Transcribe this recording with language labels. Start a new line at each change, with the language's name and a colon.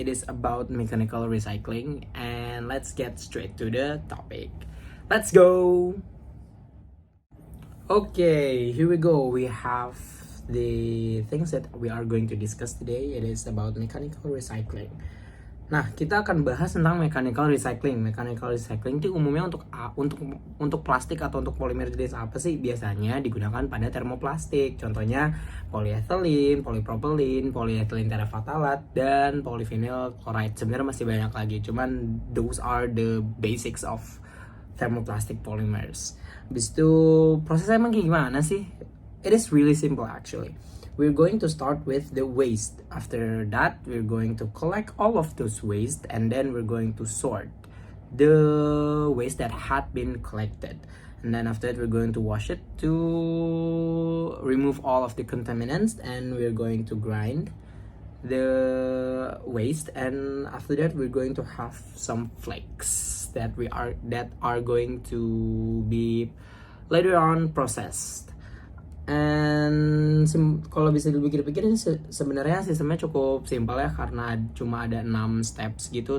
English: It is about mechanical recycling, and let's get straight to the topic. Let's go! Okay, here we go. We have the things that we are going to discuss today. It is about mechanical recycling.
Indonesian: Nah, kita akan bahas tentang mechanical recycling. Mechanical recycling itu umumnya untuk plastik atau untuk polimer jenis apa sih? Biasanya digunakan pada termoplastik. Contohnya polyethylene, polypropylene, polyethylene terephthalate, dan polyvinyl chloride. Sebenarnya masih banyak lagi. Cuman
English: those are the basics of thermoplastic polymers.
Indonesian: Habis itu prosesnya emang kayak gimana sih?
English: It is really simple actually. We're going to start with the waste. After that, we're going to collect all of those waste and then we're going to sort the waste that had been collected. And then after that, we're going to wash it to remove all of the contaminants and we're going to grind the waste, and after that we're going to have some flakes that are going to be later on processed.
Indonesian: And kalau bisa dipikir-pikir ini sebenarnya sistemnya cukup simpel ya, karena cuma ada 6 steps gitu.